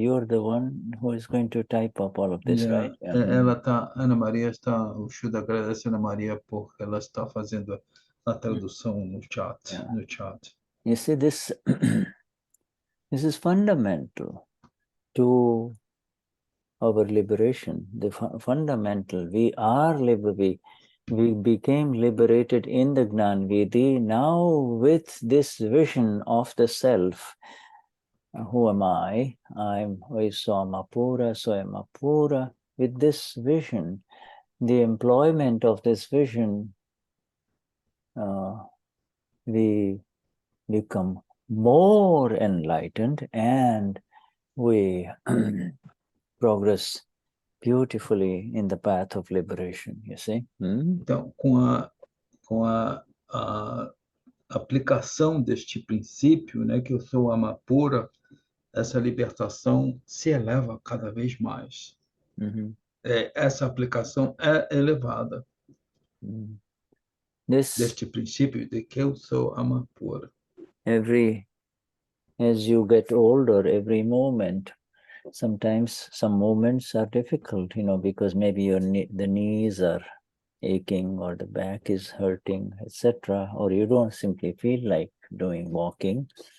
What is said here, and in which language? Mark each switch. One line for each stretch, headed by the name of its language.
English: You're the one who is going to type up all of this, right?
Portuguese: Ana Maria está, o Shuddha agradece a Ana Maria porque ela está fazendo a tradução no chat.
English: You see, this this is fundamental to our liberation. The fundamental. We are we became liberated in the Gnan Vidhi. Now, with this vision of the self, who am I? I'm Is Saiyam Apura. With this vision, the employment of this vision, we become more enlightened and we progress beautifully in the path of liberation, you see.
Portuguese: Então, com a aplicação deste princípio, né, que eu sou Amapura, essa libertação se eleva cada vez mais. Essa aplicação é elevada. Deste princípio de que eu sou Amapura.
English: As you get older, every moment, sometimes some moments are difficult, you know, because maybe the knees are aching or the back is hurting, etc., or you don't simply feel like walking.